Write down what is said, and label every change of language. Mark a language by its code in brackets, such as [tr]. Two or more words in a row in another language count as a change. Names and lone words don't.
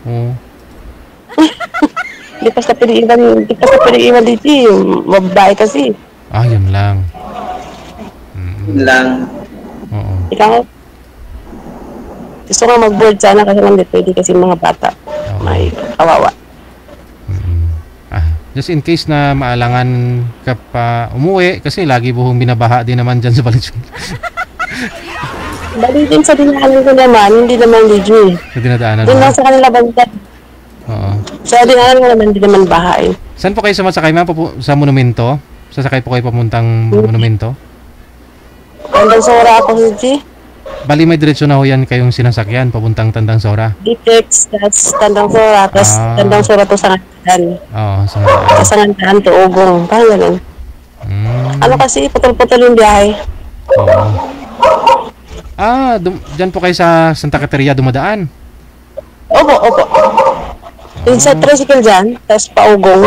[tl] Hindi pa sa piniiwan dito eh. Mababae kasi. Yun lang. Yun lang. Oo. Ikaw, gusto nga mag-board sana kasi hindi pwede kasi mga bata. May kawawa. [en] Just in case [tl] na maalangan ka pa umuwi, kasi lagi buhong binabaha din naman dyan sa Valenzuela. Bali din sa dinaanan ko naman, hindi naman DJ. Sa dinadaanan doon lang sa kanila banda. Oo. Sa dinaanan ko naman, hindi naman bahay. Saan po kayo sumasakay, ma'am? Sa monumento? Sasakay po kayo papuntang monumento? Tandang Sora ako, DJ. Bali may diretso na ho yan kayong sinasakyan papuntang Tandang Sora? Ditex, tas Tandang Sora, tas Tandang Sora to Sangandahan. Oo, Sangandahan. Sa Sangandahan to Ugong. Parang ganun. Ano kasi, putol-putol yung biyahe. Oo. Dyan po kayo sa Santa Caterina dumadaan? Opo. Yung sa tricycle dyan, tas pa Ugong.